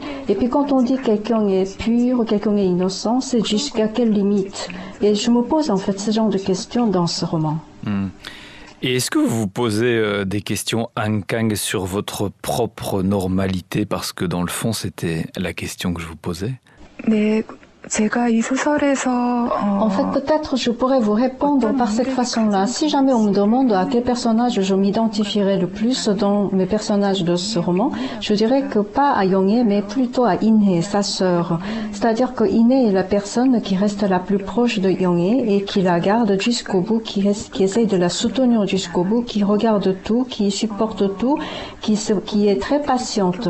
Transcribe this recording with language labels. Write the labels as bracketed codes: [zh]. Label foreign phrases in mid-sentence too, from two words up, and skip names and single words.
[fr] Et puis quand on dit quelqu'un est pur, quelqu'un est innocent, c'est jusqu'à quelle limite. Et je me pose en fait ce genre de questions dans ce roman. Et est-ce que vous vous posez des questions, Han Kang, sur votre propre normalité ? Parce que dans le fond, c'était la question que je vous posais. [ko] 네, 제가 이 소설에서 [fr] En fait, peut-être je pourrais vous répondre par cette façon-là. Si jamais on me demande à quel personnage je m'identifierais le plus dans mes personnages de ce roman, je dirais que pas à Yonghae, mais plutôt à Inhe, sa sœur. C'est-à-dire que Inhe est la personne qui reste la plus proche de Yonghae et qui la garde jusqu'au bout, qui essaye de la soutenir jusqu'au bout, qui regarde tout, qui supporte tout, qui est très patiente.